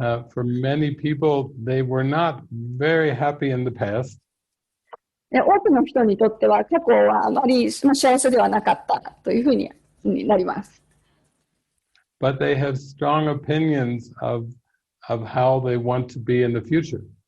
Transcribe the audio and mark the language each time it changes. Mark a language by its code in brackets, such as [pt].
[en] For many people, they were not very happy in the past. [ja] 多くの人にとっては過去はあまり幸せではなかったというふうになります。 [en] But they have strong opinions of how they want to be in the future.